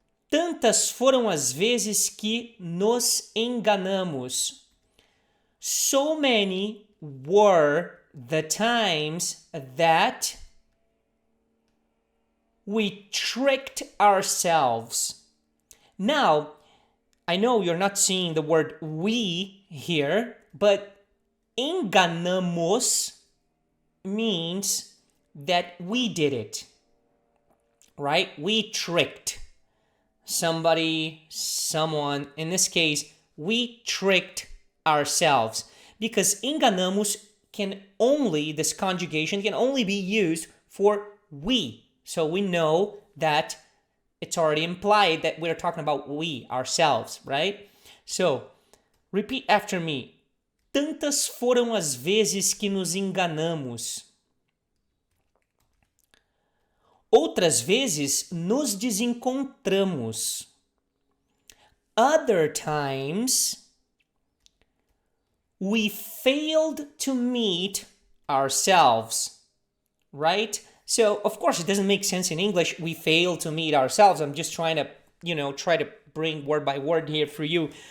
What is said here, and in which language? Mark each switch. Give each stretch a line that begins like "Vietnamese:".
Portuguese: Tantas foram as vezes que nos enganamos.
English: So many were the times that we tricked ourselves. Now, I know you're not seeing the word we here, but enganamos means that we did it, right? We tricked somebody, someone. In this case, we tricked ourselves, because enganamos this conjugation can only be used for we. So we know that it's already implied that we're talking about we, ourselves, right? So, repeat after me.
Portuguese: Tantas foram as vezes que nos enganamos. Outras vezes nos desencontramos.
English: Other times we failed to meet ourselves, right? So, of course, it doesn't make sense in English. We failed to meet ourselves. I'm just trying to, try to bring word by word here for you.